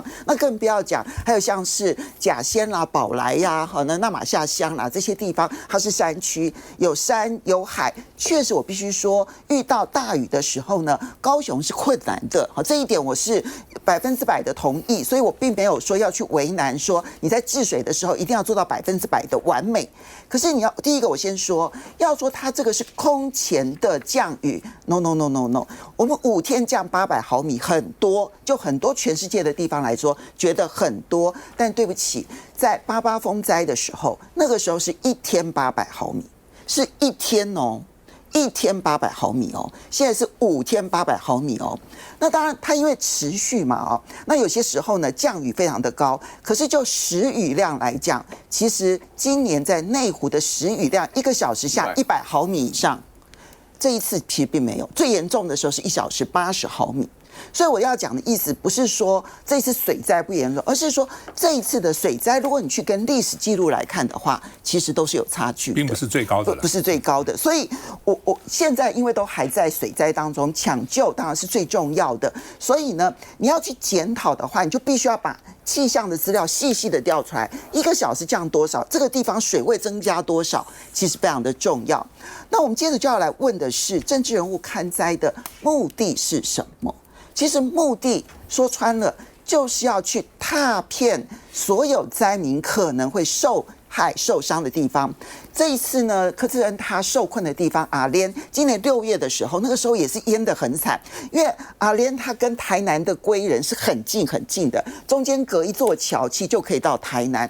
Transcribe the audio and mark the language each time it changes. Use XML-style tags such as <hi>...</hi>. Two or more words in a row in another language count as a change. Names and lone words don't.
<zh>那更不要講，還有像是甲仙啦、寶來呀、好那那瑪夏鄉啦這些地方，它是山區，有山有海。確實，我必須說，遇到大雨的時候呢，高雄是困難的。好，這一點我是100%的同意，所以我並沒有說要去為難，說你在治水的時候一定要做到100%的完美。可是你要第一個，我先說，要說它這個是空前的降雨 ，no， 我們5天降800毫米，很多，就很多全世界的地方來說覺得很多，但對不起，在88風災的時候，那個時候是1天800毫米，是1天哦。1天800毫米哦，現在是5天800毫米哦。那當然，它因為持續嘛哦，那有些時候呢降雨非常的高，可是就時雨量來講，其實今年在內湖的時雨量1個小時下100毫米以上，這一次其實並沒有，最嚴重的時候是1小時80毫米。所以我要講的意思不是說這次水災不嚴重，而是說這一次的水災，如果你去跟歷史記錄來看的話，其實都是有差距的，並不是最高的了，不是最高的。所以我現在因為都還在水災當中，搶救當然是最重要的。所以呢，你要去檢討的話，你就必須要把氣象的資料細細的調出來，1個小時降多少，這個地方水位增加多少，其實非常的重要。那我們接着就要來問的是，政治人物勘災的目的是什麼？其實目的說穿了，就是要去踏遍所有災民可能會受害受傷的地方。這一次呢，柯志恩他受困的地方阿蓮，今年6月的時候，那個時候也是淹得很慘，因為阿蓮他跟台南的歸仁是很近很近的，中間隔一座橋，其實就可以到台南。</zh>